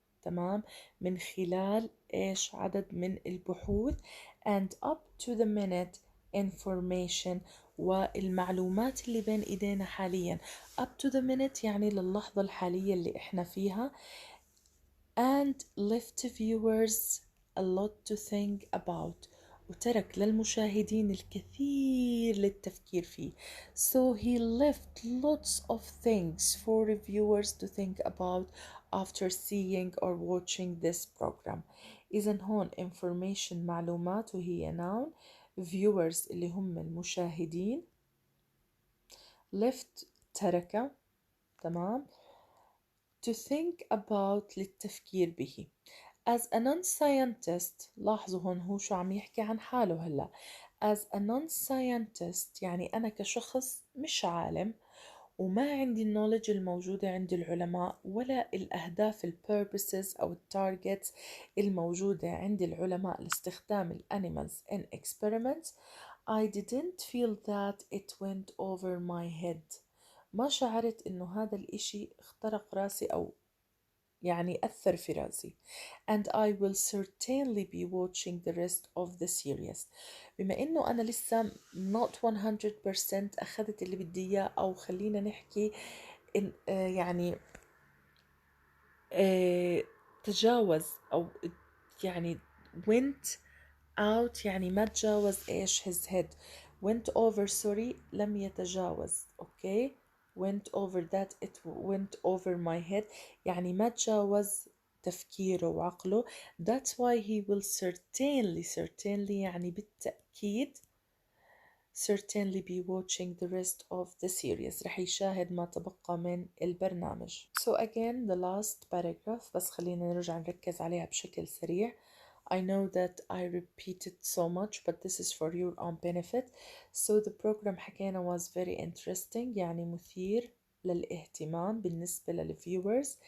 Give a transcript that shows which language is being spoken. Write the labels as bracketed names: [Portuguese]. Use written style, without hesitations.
[Arabic] تمام، من خلال إيش؟ عدد من البحوث [English] and up to the minute information [Arabic] والمعلومات اللي بين إيدينا حاليا. [English] up to the minute [Arabic] يعني للحظة الحالية اللي إحنا فيها [English] and left viewers a lot to think about. [Arabic] وترك للمشاهدين الكثير للتفكير فيه. [English] So he left lots of things for viewers to think about after seeing or watching this program. [Arabic] إذن هون [English] information [Arabic] معلومات وهي noun. [English] viewers [Arabic] اللي هم المشاهدين. [English] left [Arabic] ترك. تمام. [English] to think about للتفكير به. As a non-scientist [Arabic] لاحظوا هون هو شو عم يحكي عن حاله هلا. [English] As a non-scientist [Arabic] يعني أنا كشخص مش عالم وما عندي النولج الموجودة عند العلماء ولا الأهداف [English] purposes [Arabic] أو [English] targets [Arabic] الموجودة عند العلماء لاستخدام [English] animals in experiments. I didn't feel that it went over my head. [Arabic] ما شعرت إنه هذا الإشي اخترق راسي أو يعني أثر في راسي. [English] and I will certainly be watching the rest of the series. [Arabic] بما إنه أنا لسه [English] not 100% [Arabic] أخذت اللي بدي إياه أو خلينا نحكي إن يعني تجاوز أو يعني [English] went out [Arabic] يعني ما تجاوز إيش [English] his head. went over sorry [Arabic] لم يتجاوز. [English] okay went over that it went over my head [Arabic] يعني ما تجاوز تفكيره وعقله. [English] that's why he will certainly [Arabic] يعني بالتأكيد [English] certainly be watching the rest of the series. [Arabic] رح يشاهد ما تبقى من البرنامج. [English] So again the last paragraph [Arabic] بس خلينا نرجع نركز عليها بشكل سريع. [English] I know that I repeated so much but this is for your own benefit. So the program [Arabic] حكينا [English] was very interesting [Arabic] يعني مثير للاهتمام بالنسبة [English] للviewers.